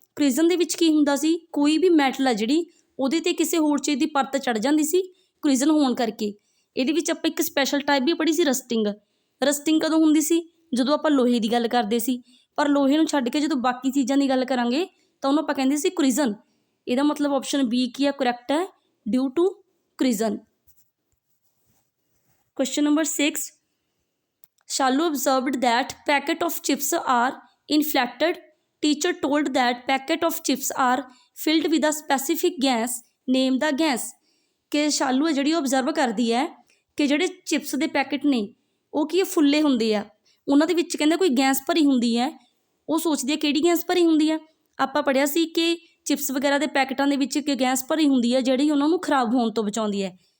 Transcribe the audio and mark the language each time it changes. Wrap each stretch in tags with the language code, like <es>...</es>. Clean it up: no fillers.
<pa>ਕ੍ਰਿਜ਼ਨ ਦੇ ਵਿੱਚ ਕੀ ਹੁੰਦਾ ਸੀ, ਕੋਈ ਵੀ ਮੈਟਲ ਆ ਜਿਹੜੀ ਉਹਦੇ 'ਤੇ ਕਿਸੇ ਹੋਰ ਚੀਜ਼ ਦੀ ਪਰਤ ਚੜ੍ਹ ਜਾਂਦੀ ਸੀ ਕ੍ਰਿਜ਼ਨ ਹੋਣ ਕਰਕੇ। ਇਹਦੇ ਵਿੱਚ ਆਪਾਂ ਇੱਕ ਸਪੈਸ਼ਲ ਟਾਈਪ ਵੀ ਪੜ੍ਹੀ ਸੀ ਰਸਟਿੰਗ। ਰਸਟਿੰਗ ਕਦੋਂ ਹੁੰਦੀ ਸੀ? ਜਦੋਂ ਆਪਾਂ ਲੋਹੇ ਦੀ ਗੱਲ ਕਰਦੇ ਸੀ, ਪਰ ਲੋਹੇ ਨੂੰ ਛੱਡ ਕੇ ਜਦੋਂ ਬਾਕੀ ਚੀਜ਼ਾਂ ਦੀ ਗੱਲ ਕਰਾਂਗੇ ਤਾਂ ਉਹਨੂੰ ਆਪਾਂ ਕਹਿੰਦੇ ਸੀ ਕ੍ਰਿਜ਼ਨ। ਇਹਦਾ ਮਤਲਬ ਆਪਸ਼ਨ B ਕੀ ਹੈ ਕਰੈਕਟ ਹੈ, due to ਕ੍ਰਿਜ਼ਨ।</pa> <en>Question number 6, Shalu observed that packet of chips are inflated. Teacher told that packet of chips are filled with a specific gas. Name the gas.</en> <pa>ਕਿ ਸ਼ਾਲੂ ਹੈ ਜਿਹੜੀ ਉਹ ਓਬਜ਼ਰਵ ਕਰਦੀ ਹੈ ਕਿ ਜਿਹੜੇ ਚਿਪਸ ਦੇ ਪੈਕਟ ਨੇ ਉਹ ਕੀ ਫੁੱਲੇ ਹੁੰਦੇ ਆ, ਉਹਨਾਂ ਦੇ ਵਿੱਚ ਕਹਿੰਦਾ ਕੋਈ ਗੈਸ ਭਰੀ ਹੁੰਦੀ ਹੈ। ਉਹ ਸੋਚਦੀ ਹੈ ਕਿਹੜੀ ਗੈਸ ਭਰੀ ਹੁੰਦੀ ਹੈ? ਆਪਾਂ ਪੜ੍ਹਿਆ ਸੀ ਕਿ ਚਿਪਸ ਵਗੈਰਾ ਦੇ ਪੈਕਟਾਂ ਦੇ ਵਿੱਚ ਇੱਕ ਗੈਸ ਭਰੀ ਹੁੰਦੀ ਹੈ ਜਿਹੜੀ ਉਹਨਾਂ ਨੂੰ ਖਰਾਬ ਹੋਣ ਤੋਂ ਬਚਾਉਂਦੀ ਹੈ।</pa>